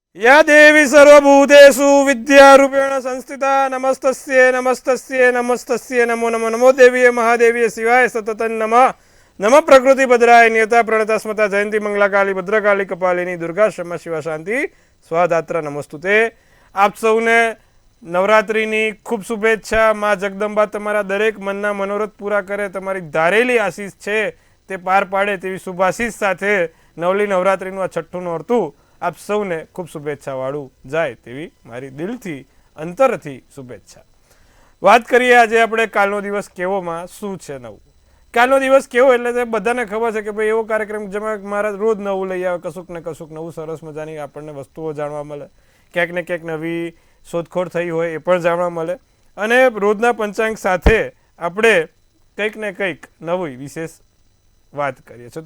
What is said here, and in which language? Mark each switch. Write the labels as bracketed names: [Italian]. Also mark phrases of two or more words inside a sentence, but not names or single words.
[Sanskrit] या देवी सर्वभूतेषु विद्यारूपेण संस्थिता नमस्तस्ये नमस्तस्ये नमस्तस्ये नमो नमो नमो देवीय महादेवीय शिवाय सततं नमः नम प्रकृति भद्राय नियता प्रणता स्मता जयंती मंगलाकाली भद्रकाली कपालिनी दुर्गा क्षमा शिवा शांति स्वादात्र नमस्तुते। [Gujarati] આપ સૌને નવરાત્રિની ખૂબ શુભેચ્છા। માઁ જગદંબા તમારા દરેક મનના મનોરથ પૂરા કરે, તમારી ધારેલી આશીષ છે તે પાર પાડે તેવી શુભાશીષ સાથે નવલી નવરાત્રિનું આ છઠ્ઠું નોરતું આપ સૌને ખૂબ શુભેચ્છાવાળું જાય તેવી મારી દિલથી અંતરથી શુભેચ્છા। વાત કરીએ આજે આપણે કાલનો દિવસ કેવોમાં શું છે નવું। કાલનો દિવસ કેવો એટલે તે બધાને ખબર છે કે ભાઈ એવો કાર્યક્રમ જેમાં મારા રોજ નવું લઈ આવે, કશુંક ને કશુંક નવું સરસ મજાની આપણને વસ્તુઓ જાણવા મળે, ક્યાંક ને ક્યાંક નવી શોધખોળ થઈ હોય એ પણ જાણવા મળે અને રોજના પંચાંગ સાથે આપણે કંઈક ને કંઈક નવી વિશેષ વાત કરીએ છીએ।